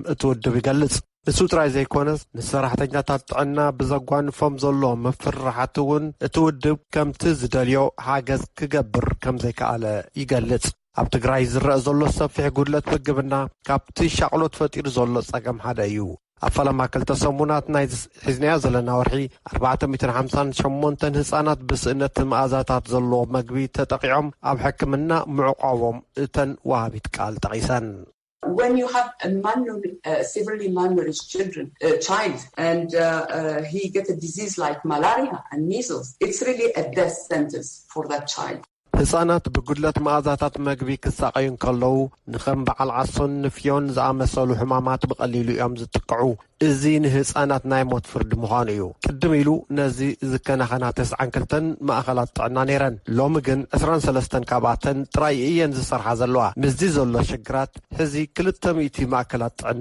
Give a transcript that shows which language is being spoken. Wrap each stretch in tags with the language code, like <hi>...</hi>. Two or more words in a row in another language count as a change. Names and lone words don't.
<ti>እቲ ውድብ ይገልጽ። ንሱ ጥራይ ዘይኮነስ ንሰራሕተኛታት ጥዕና ብዘጓንፎም ዘሎ መፍርሓት እውን እቲ ውድብ ከምቲ ዝደልዮ ሓገዝ ክገብር ከም ዘይከኣለ ይገልጽ። ኣብ ትግራይ ዝረአ ዘሎ ሰፊሕ ጉድለት ምግብና ካብቲ ሻቅሎት ፈጢሩ ዘሎ ጸገም ሓደ እዩ። ኣብ ፈለማ 2 ሰሙናት ናይ ሒዝናዮ ዘለና ወርሒ 458 ህፃናት ብስእነት መኣዛታት ዘለዎ መግቢ ተጠቂዖም ኣብ ሕክምና ምዕቋቦም እተን ወሃቢት ቃል ጠቂሰን።</ti> <en>When you have a severely malnourished child and he gets a disease like malaria and measles, it's really a death sentence for that child.</en> <ti>ህፃናት ብጉድለት መኣዛታት መግቢ ክሳቀዩ ከለዉ ንኸም በዓል ዓሶን ንፍዮን ዝኣመሰሉ ሕማማት ብቐሊሉ እዮም ዝጥቅዑ። እዚ ንህፃናት ናይ ሞት ፍርዲ ምዃኑ እዩ። ቅድም ኢሉ ነዚ ዝከናኸና 92 ማእኸላት ጥዕና ነይረን። ሎሚ ግን 23 ካብኣተን ጥራይ እየን ዝሰርሓ ዘለዋ። ምስዚ ዘሎ ሽግራት ሕዚ 200 ማእከላት ጥዕና</ti>